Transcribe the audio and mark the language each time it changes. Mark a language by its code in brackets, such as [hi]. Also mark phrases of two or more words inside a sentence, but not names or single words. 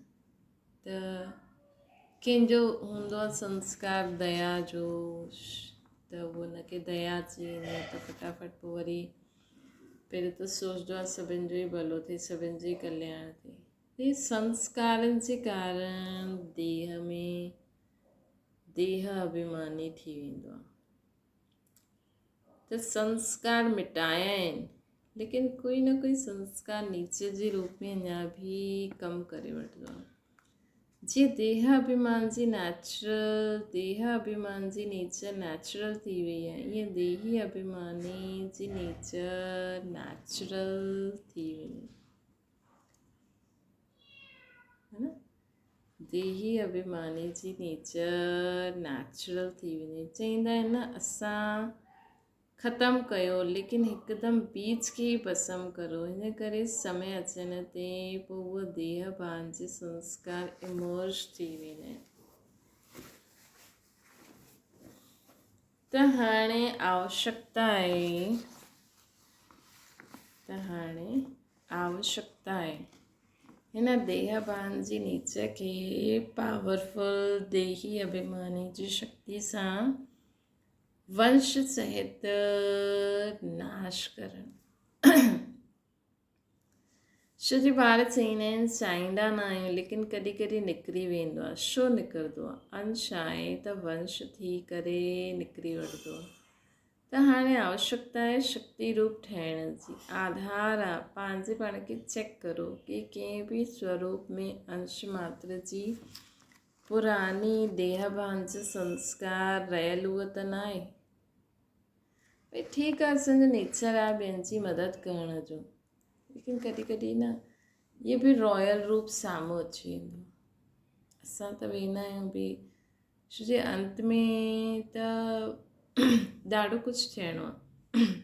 [sd] त कंहिंजो हूंदो आहे संस्कार दया जो, त उहो हुनखे दया अची वेंदी आहे त फटाफट पोइ वरी पहिरियों त सोचंदो आहे सभिनि जो ई भलो थिए, सभिनि जो ई कल्याण थिए। हे संस्कारनि जे कारण देह अभिमानी थी वेंदो आहे। त संस्कार मिटाया आहिनि, लेकिन कोई न कोई संस्कार नीचे जे रूप में अञा बि कमु करे वठंदो आहे। जीअं देह अभिमान जी [en] nature natural [sd] थी वई आहे, ईअं देही अभिमानी जी [en] nature natural [sd] थी वई है न। देही अभिमानी जी [en] nature natural [sd] थी वञे। चवंदा आहिनि न असां ख़तमु कयो लेकिन हिकदमि बीज खे ई पसंदि करो, हिन करे समय अचण ते पोइ उहो देह भान जे संस्कार इमर्ज थी वेंदा आहिनि। त हाणे आवश्यकता आहे हिन देह भान जी नेचर खे पावरफुल देही अभिमानी जी शक्ति सां वंश सहित नाश करणु। छो जो ॿार चईंदा आहिनि चाहींदा न आहियूं लेकिन कॾहिं कॾहिं निकिरी वेंदो आहे। छो निकिरंदो आहे? अंश आहे त वंश थी करे निकिरी वठंदो आहे। त हाणे आवश्यकता आहे शक्ति रूप ठहिण जी। आधार आहे पंहिंजे पाण खे चेक करो कि कंहिं बि स्वरूप में अंश मात्र जी पुरानी देह भान जो संस्कार रहियल उहो त न आहे। भई ठीकु आहे, असांजो नेचर आहे ॿियनि जी मदद करण जो, लेकिन कॾहिं कॾहिं न इहे बि रॉयल रूप साम्हूं अची वेंदो। असां त वेंदा आहियूं बि छो जे अंत में त ॾाढो कुझु थियणो आहे।